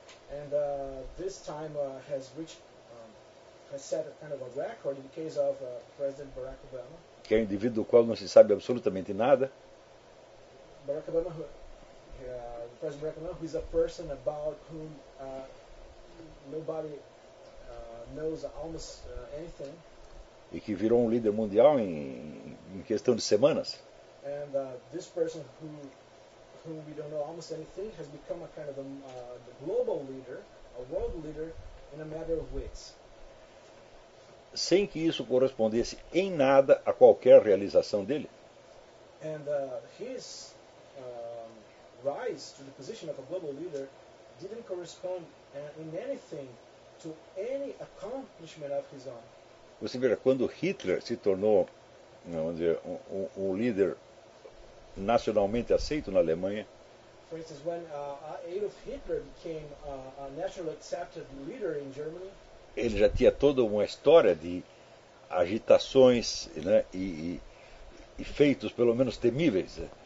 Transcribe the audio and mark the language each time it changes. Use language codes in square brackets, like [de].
[en] And this time has reached has set a kind of a record in the case of President Barack Obama. [pt] Que é um indivíduo do qual não se sabe absolutamente nada. [en] Barack Obama, President Barack Obama, who is a person about whom nobody knows almost anything. [pt] E que virou um líder mundial em questão de semanas. [en] And this person whom we don't know almost anything has become a kind of a global leader, a world leader in a matter of weeks. [pt] Sem que isso correspondesse em nada a qualquer realização dele. [en] And his rise to the position of a global leader didn't correspond in anything to any accomplishment of his own. [pt] Você vê, quando Hitler se tornou, vamos dizer, um líder nacionalmente aceito na Alemanha. [en] For instance, when Adolf Hitler became a nationally accepted leader in Germany. [pt] Ele já tinha toda uma história de agitações, né, e feitos pelo menos temíveis.